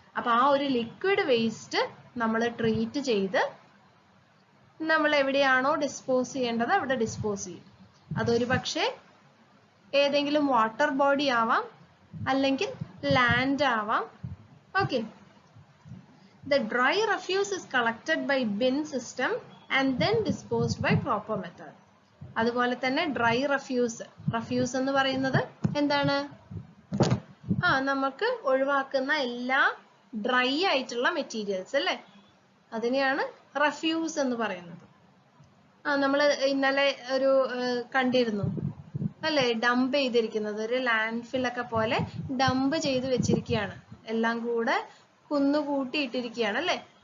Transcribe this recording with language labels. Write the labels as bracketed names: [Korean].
[Malayalam] അപ്പൊ ആ ഒരു ലിക്വിഡ് വേസ്റ്റ് നമ്മൾ ട്രീറ്റ് ചെയ്ത് നമ്മൾ എവിടെയാണോ ഡിസ്പോസ് ചെയ്യേണ്ടത് അവിടെ ഡിസ്പോസ് ചെയ്യും. അതൊരു പക്ഷേ ഏതെങ്കിലും വാട്ടർ ബോഡി ആവാം, അല്ലെങ്കിൽ ലാൻഡ് ആവാം. Okay. [English] The dry refuse is collected by bin system and then disposed by proper method. [Malayalam] അതുപോലെ തന്നെ ഡ്രൈ റഫ്യൂസ് എന്ന് പറയുന്നത് എന്താണ്, നമുക്ക് ഒഴിവാക്കുന്ന എല്ലാ ഡ്രൈ ആയിട്ടുള്ള മെറ്റീരിയൽസ് അല്ലേ, അതിനെയാണ് റഫ്യൂസ് എന്ന് പറയുന്നത്. നമ്മൾ ഇന്നലെ ഒരു കണ്ടിരുന്നു അല്ലേ, ഡംപ് ചെയ്തിരിക്കുന്നത്, ഒരു ലാൻഡ് ഫില്ലൊക്കെ പോലെ ഡംപ് ചെയ്ത് വെച്ചിരിക്കുകയാണ്, എല്ലാം കൂടെ കുന്നുകൂട്ടിയിട്ടിരിക്കുകയാണ് അല്ലേ.